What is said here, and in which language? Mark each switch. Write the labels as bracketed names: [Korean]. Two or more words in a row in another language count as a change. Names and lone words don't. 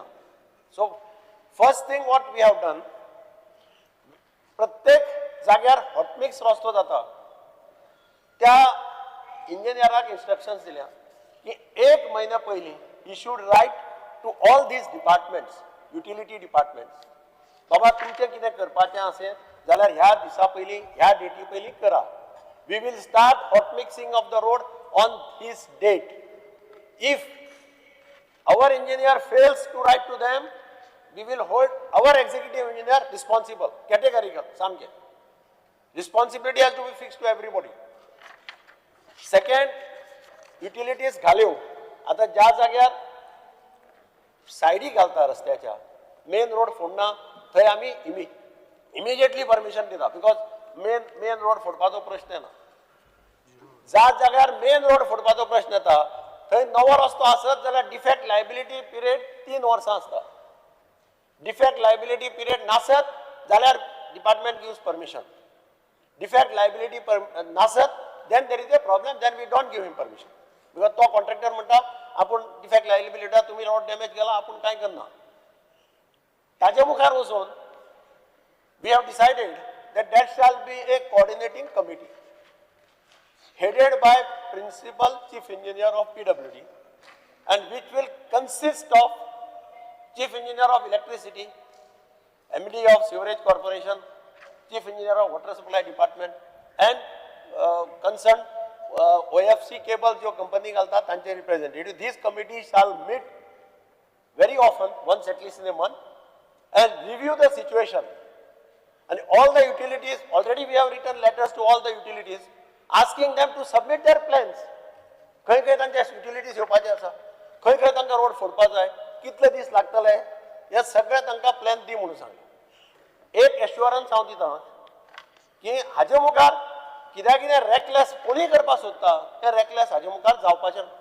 [English] So first thing what we have done, [Konkani] प्रत्येक जाग्यार हॉटमिक्स रस्तो जाता त्या इंजिनियराक इन्स्ट्रक्शन्स दिल्या की एक म्हयन्या पयलीं [English] He should write to all these departments, utility departments, [Konkani] बाबा तुमचें कितें करपाचें असें जाल्यार ह्या दिसा पयलीं ह्या डेटी पयलीं करा. [English] We will start hot mixing of the road on this date. इफ our engineer fails to write to them, we will hold our executive engineer responsible, categorical, samke. Responsibility has to be fixed to everybody. Second, utilities घाल्यो. [Konkani] आता ज्या जाग्यार सायडी घालता रस्त्याच्या, [English] main road [Konkani] फोडना थंय आमी [English] immediately permission [Konkani] दिता [English] because main road [Konkani] फोडपाचो प्रश्न येना. ज्या जाग्यार [English] main road [Konkani] फोडपाचो प्रश्न येता थंय नवो रस्तो आसत जाल्यार [English] defect liability period [Konkani] 3 वर्सां आसता. [English] Defect liability period [Konkani] नासत जाल्यार [English] department gives permission. Defect liability नासत then there is a problem, Then we don't give him permission because [Konkani] तो कॉन्ट्रॅक्टर म्हणटा आपूण [English] defect liability [Konkani] तुम्ही [English] road damage [Konkani] केला आपूण कांय करना. ताजे मुखार वचून [English] we have decided that shall be a coordinating committee headed by Principal Chief Engineer of PWD and which will consist of Chief Engineer of Electricity, MD of Sewerage Corporation, Chief Engineer of Water Supply Department and concerned OFC cable [Konkani] जो company घालता तांचे [English] representative. These committees shall meet very often, once at least in a month, and review the situation. And all the utilities, already we have written letters to all the utilities asking them to submit their plans. [Konkani] खंय खंय तांचे युटिलिटीज येवपाचे आसा, खंय खंय तांकां रोड फोडपाक जाय, कितले दीस लागतले, हे सगळे तांकां प्लॅन दी म्हणून सांगलें. एक एश्युरन्स हांव दितां की हाजे मुखार कितें रॅकलेस कोणीय करपाक सोदता तें रॅकलेस हाजे मुखार जावपाचें ना.